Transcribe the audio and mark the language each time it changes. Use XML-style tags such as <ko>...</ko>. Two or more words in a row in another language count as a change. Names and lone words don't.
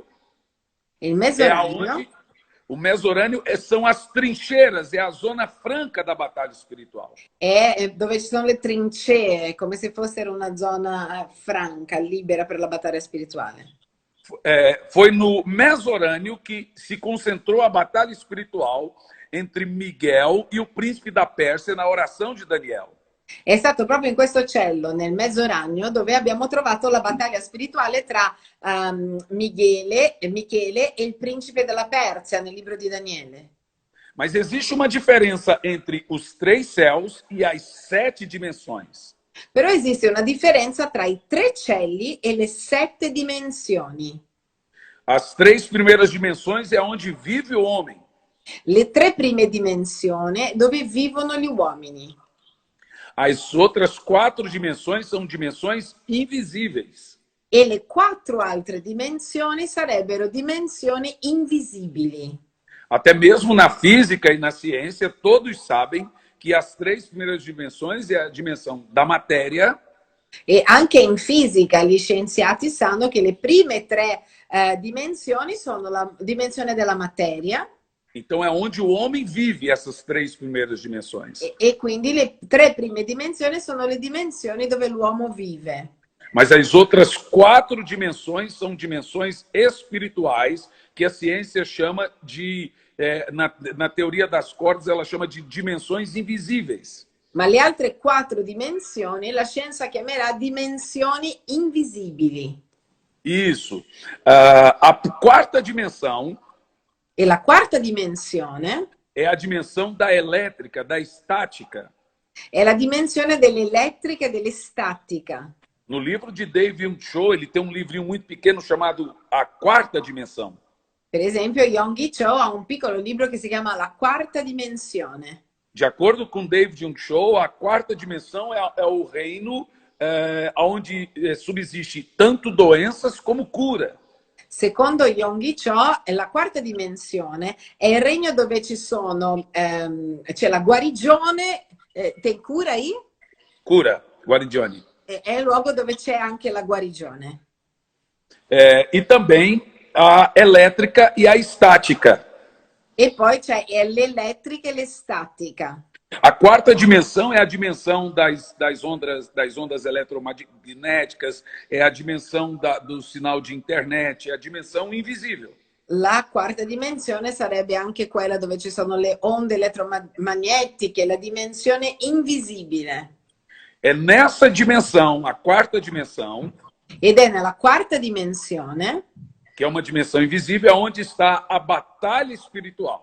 <it>Il</it> <pt>é</pt> <it>mezzoranio</it> <pt>aonde o mesorânio são as trincheiras, é a zona franca da batalha espiritual.</pt> <it>è dove ci sono le trincee, come se fossero una zona franca, libera per la battaglia spirituale.</it> <pt>Foi no mesorânio que se concentrou a batalha espiritual entre Miguel e o príncipe da Pérsia na oração de Daniel.</pt> <it>È stato proprio in questo cielo, nel Mezzoranio, dove abbiamo trovato la battaglia spirituale tra Michele e il principe della Persia nel libro di Daniele.</it> <pt>Mas existe uma diferença entre os três céus e as 7 dimensões.</pt> <it>Però esiste una differenza tra i 3 cieli e le 7 dimensioni.</it> <pt>As 3 primeiras dimensões é onde vive o homem.</pt> <it>Le 3 prime dimensioni dove vivono gli uomini.</it> <pt>As outras 4 dimensões são dimensões invisíveis.</pt> <it>E le 4 altre dimensioni sarebbero dimensioni invisibili.</it> <pt>Até mesmo na física e na ciência, todos sabem que as 3 primeiras dimensões é a dimensão da matéria.</pt> <it>E anche in fisica gli scienziati sanno che le prime 3 dimensioni sono la dimensione della materia.</it> <pt>Então é onde o homem vive essas 3 primeiras dimensões.</pt> <it>E quindi le 3 prime dimensioni sono le dimensioni dove l'uomo vive.</it> <pt>Mas as outras 4 dimensões são dimensões espirituais que a ciência chama de, na teoria das cordas, ela chama de dimensões invisíveis.</pt> <it>Ma le altre 4 dimensioni la scienza chiamerà dimensioni invisibili.</it> <pt>Isso. A quarta dimensão</pt> <it>E la quarta dimensione</it> <pt>é a dimensão da elétrica, da estática.</pt> <it>è la dimensione dell'elettrica e dell'estatica.</it> <pt>No livro de David Jung Cho, ele tem um livrinho muito pequeno chamado A Quarta Dimensão.</pt> <it>Per esempio, Yonggi Cho ha un piccolo libro che si chiama La quarta dimensione.</it> <pt>De acordo com David Jung Cho, a quarta dimensão é o reino onde subsiste tanto doenças como cura.</pt> <it>Secondo Yonggi Cho, la quarta dimensione è il regno dove ci sono, c'è la guarigione,</it> <pt>tem cura aí?</pt> <it>Cura, guarigione. È il luogo dove c'è anche la guarigione.</it> <pt>E também a elétrica e a estática.</pt> <it>E poi c'è l'elettrica e l'estatica.</it> <pt>A quarta dimensão é a dimensão das ondas eletromagnéticas, é a dimensão do sinal de internet, é a dimensão invisível.</pt> <it>La quarta dimensione sarebbe anche quella dove ci sono le onde elettromagnetiche, la dimensione invisibile.</it> <pt>É nessa dimensão, a quarta dimensão,</pt> <it>Ed è nella quarta dimensione,</it> <pt>que é uma dimensão invisível, onde está a batalha espiritual.</pt>